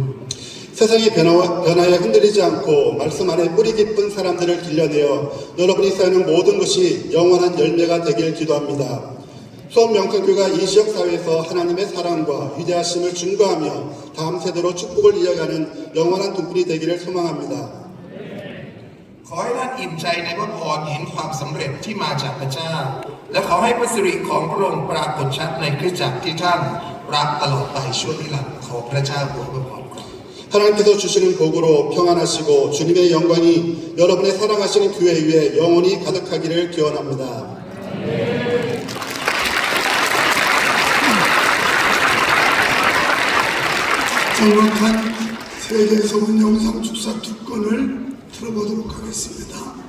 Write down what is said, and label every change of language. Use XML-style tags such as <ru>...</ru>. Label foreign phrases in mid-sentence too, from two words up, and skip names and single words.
<ko>세상의 변화에 흔들리지 않고 말씀 안에 뿌리 깊은 사람들을 길러내어 여러분이 쌓는 모든 것이 영원한 열매가 되길 기도합니다. 수원 명성교회가 이 지역 사회에서 하나님의 사랑과 위대하심을 증거하며 다음 세대로 축복을 이어가는 영원한 등불이 되기를 소망합니다.</ko> <th>ขอให้ท่านอิ่มใจในพระพรเห็นความสำเร็จที่มาจากพระเจ้า และขอให้พระสิริของพระองค์ปรากฏชัดในคริสตจักรที่ท่านรักตลอดไปชั่วนิรันดร์ขอพระเจ้าอวยพรครับ</th> <ko>하나님께서 주시는 복으로 평안하시고 주님의 영광이 여러분의 사랑하시는 교회 위에 영원히 가득하기를 기원합니다. 정확한 세계소문 영상 축사 2건을 들어보도록 하겠습니다.</ko>